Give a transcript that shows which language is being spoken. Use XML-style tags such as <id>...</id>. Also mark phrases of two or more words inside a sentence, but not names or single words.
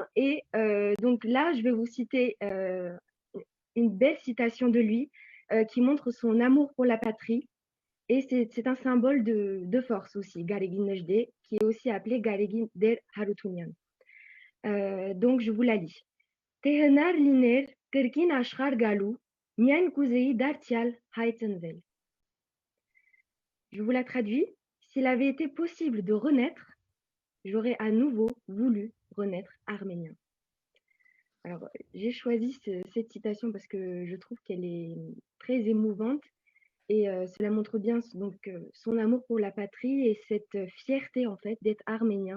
<fr>Et donc là, je vais vous citer une belle citation de lui qui montre son amour pour la patrie. Et c'est un symbole de force aussi, Garegin Nejde, qui est aussi appelé Garegin der Harutyunyan. Donc, je vous la lis.</fr> <hy>Թե հնար լիներ կրկին աշխարհ գալու միայն կուզեի դարձյալ հայ ծնվել.</hy> <fr>Je vous la traduis. S'il avait été possible de renaître, j'aurais à nouveau voulu renaître arménien. Alors, j'ai choisi cette citation parce que je trouve qu'elle est très émouvante et cela montre bien donc son amour pour la patrie et cette fierté en fait d'être arménien.</fr>